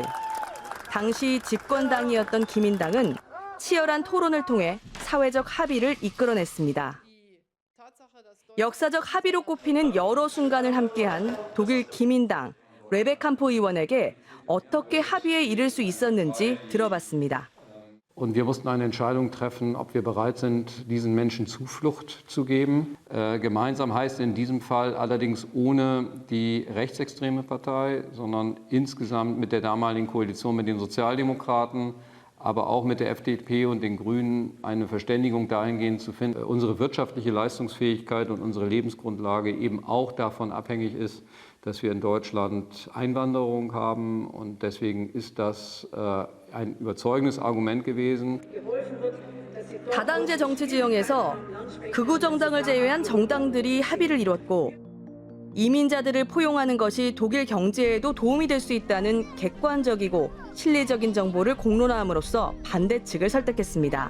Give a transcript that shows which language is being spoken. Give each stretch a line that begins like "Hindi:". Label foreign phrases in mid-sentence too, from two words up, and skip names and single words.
Korean: 당시 집권당이었던 기민당은 치열한 토론을 통해 사회적 합의를 이끌어냈습니다. 역사적 합의로 꼽히는 여러 순간을 함께한 독일 기민당 레베캄포 의원에게 어떻게 합의에 이를 수 있었는지 들어봤습니다.
German: Und wir mussten eine Entscheidung treffen, ob wir bereit sind, diesen Menschen Zuflucht zu geben. Gemeinsam heißt in diesem Fall allerdings ohne die rechtsextreme Partei, sondern insgesamt mit der damaligen Koalition mit den Sozialdemokraten, aber auch mit der FDP und den Grünen eine Verständigung dahingehend zu finden, unsere wirtschaftliche Leistungsfähigkeit und unsere Lebensgrundlage eben auch davon abhängig ist, dass wir in Deutschland Einwanderung haben. Und deswegen ist das ein überzeugendes Argument gewesen.
Korean: 다당제 정치 지형에서 극우 정당을 제외한 정당들이 합의를 이뤘고 이민자들을 포용하는 것이 독일 경제에도 도움이 될 수 있다는 객관적이고 실리적인 정보를 공론화함으로써 반대 측을 설득했습니다.